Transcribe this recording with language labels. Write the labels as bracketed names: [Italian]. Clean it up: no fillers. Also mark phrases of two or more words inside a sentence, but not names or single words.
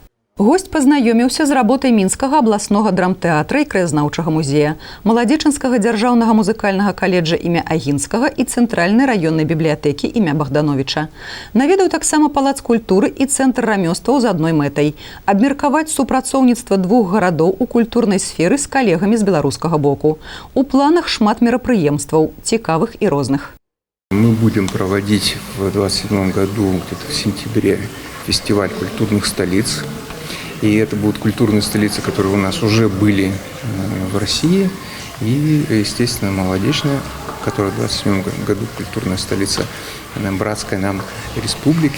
[Belarusian] Госць пазнаёміўся з работай Мінскага абласнога драмтэатра і краязнаўчага музея, Маладзечанскага дзяржаўнага музыкальнага каледжа імя Агінскага і Цэнтральнай раённай бібліятэкі імя Богдановича. Наведаў таксама палац культуры і цэнтр рамёстваў з адной мэтай – абмеркаваць супрацоўніцтва двух гарадоў у культурнай сферы з калегамі з беларускага боку. У планах шмат мерапрыемстваў, цікавых і розных. [Russian] Мы будем проводить в 2027 году, где-то в сентябре, фестиваль культурных столиц. И это будут культурные столицы, которые у нас уже были в России. И, естественно, Молодечная, которая в 2027 году культурная столица братской нам республики.